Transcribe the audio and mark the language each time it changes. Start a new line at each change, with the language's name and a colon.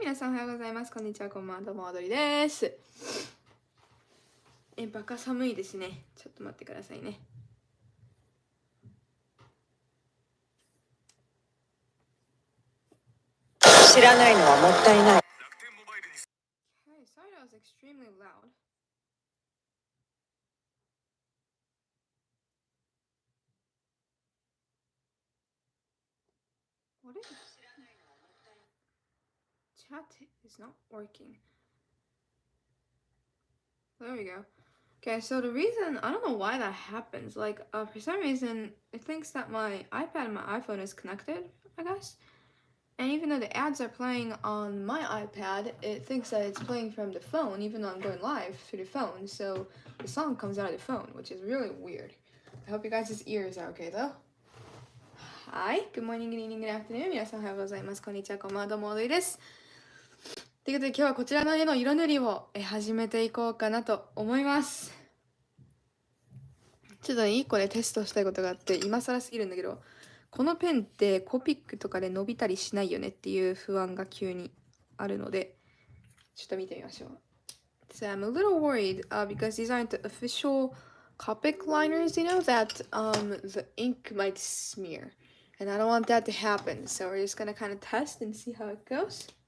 Japanese: 皆さんおはようございます。こんにちは、こんばんは。どうも、おどりです。バカ寒いですね。ちょっと待ってくださいね。知らないのはもったいない。
English: Okay, sorry that was extremely loud. What is it? Chat is not working. There we go. Okay, so the reason, I don't know why that happens. Like, for some reason, it thinks that my iPad and my iPhone is connected, I guess. And even though the ads are playing on my iPad, it thinks that it's playing from the phone, even though I'm going live through the phone. So the song comes out of the phone, which is really weird. I hope you guys' ears are okay though. Hi, good morning, good evening, good afternoon.
Japanese: 皆さんおはようございます。こんにちは、こんばんは。どうも、おどいです。ということで今日はこちらの絵の色塗りを始めていこうかなと思います。ちょっとね、1個でテストしたいことがあって、今更すぎるんだけど、このペンってコピックとかで伸びたりしないよねっていう不安が急にあるので、ちょっと見てみましょう。
English: So I'm a little worried because these aren't the official Copic liners, you know, that the ink might smear. And I don't want that to happen. So we're just gonna kind of test and see how it goes.